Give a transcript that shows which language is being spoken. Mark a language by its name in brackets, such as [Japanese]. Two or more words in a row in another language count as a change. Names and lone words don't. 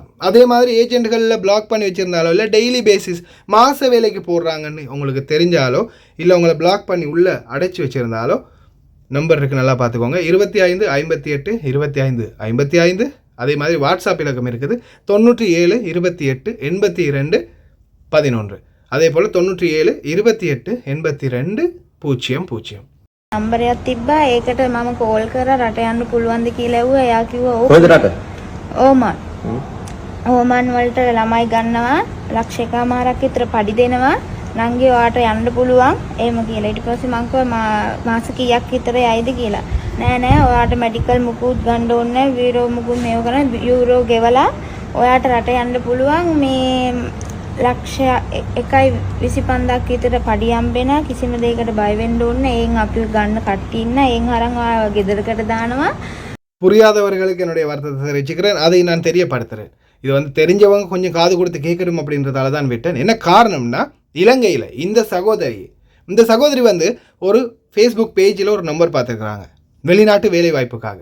[Tamil] அதே மாதிரி ஏஜெண்ட்டுகளில் பிளாக் பண்ணி வச்சுருந்தாலோ இல்லை [English] daily basis [Tamil] மாத வேலைக்கு போடுறாங்கன்னு உங்களுக்கு தெரிஞ்சாலோ இல்லை உங்களை பிளாக் பண்ணி உள்ளே அடைச்சி வச்சுருந்தாலோ நம்பர் இருக்குது, நல்லா பார்த்துக்கோங்க. 25 58 25 55. அதே மாதிரி வாட்ஸ்அப் இலக்கம் இருக்குது 97 28 82 11. அதே போல் 97 28 82 00. [Sinhala] නම්බරයක් තිබ්බා. ඒකට මම කෝල් කරා රට යන්න පුළුවන්ද කියලා ඇහුවා. එයා කිව්වා ඔව්. කොහෙද රට? ඕමන්. ඕමන් වලට ළමයි ගන්නවා ලක්ෂ එකමාරක් විතර පඩි දෙනවා. නංගි ඔයාට යන්න පුළුවන් එහෙම කියලා. ඊට පස්සේ මං කිව්වා මාස කීයක් විතර යයිද කියලා. නෑ ඔයාට මෙඩිකල් මුකුත් ගන්න ඕනේ නෑ. වීරෝ මුකුත් මේව කරන යූරෝ ගෙවලා ඔයාට රට යන්න පුළුවන්. මේ ලක්ෂ 1.25ක් විතර පඩි හම්බෙනවා. කිසිම දෙයකට බය වෙන්න ඕනේ. එයින් අපි ගන්න කට්ටිය ඉන්න. එයින් අරන් ඔයාව ගෙදරකට දානවා. [Tamil] புரியாதவர்களுக்கு என்னுடைய வருத்தத்தை தெரிவிச்சுக்கிறேன். அதை நான் தெரியப்படுத்துகிறேன். இது வந்து தெரிஞ்சவங்க கொஞ்சம் காது கொடுத்து கேட்கணும் அப்படின்றதால தான் விட்டேன். என்ன காரணம்னா இலங்கையில் இந்த சகோதரி வந்து ஒரு ஃபேஸ்புக் பேஜில் ஒரு நம்பர் பார்த்துருக்குறாங்க வெளிநாட்டு வேலை வாய்ப்புக்காக.